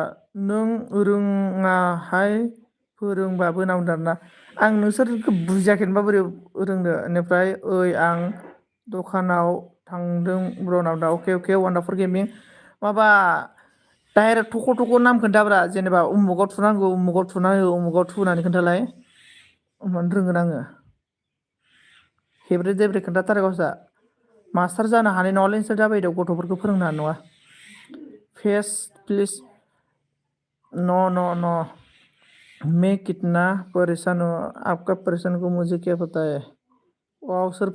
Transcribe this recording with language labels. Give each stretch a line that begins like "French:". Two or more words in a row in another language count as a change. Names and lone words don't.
Bodo: नों रोङाहाय फोरोंबाबो नांगौ आरोना आं नोंसोरखौ बुजियाखैनोबा बोरै रोंनो बेनिफ्राय ओइ आं दखानाव थांदों ब्रनाव दा अके अके वान्डारफुल गेमिं माबा डाइरेक्ट थख' थख' नाम खोन्थाब्रा जेनेबा उमुगाव थुनांगौ उमुगाव थुना हो उमुगाव थु होननानै खोन्थालाय होमबानो रोंगोन आङो हेब्रे देब्रे खोन्थाथारो गावसा मास्टार जानो हानाय नङालै नोंसोर दाबायदियाव गथ'फोरखौ फोरोंनो हानाय नङा फेस प्लिज
Hindi: न मैं कितना परेशान हूँ आपका परेशान को मुझे क्या पता है वाव सोर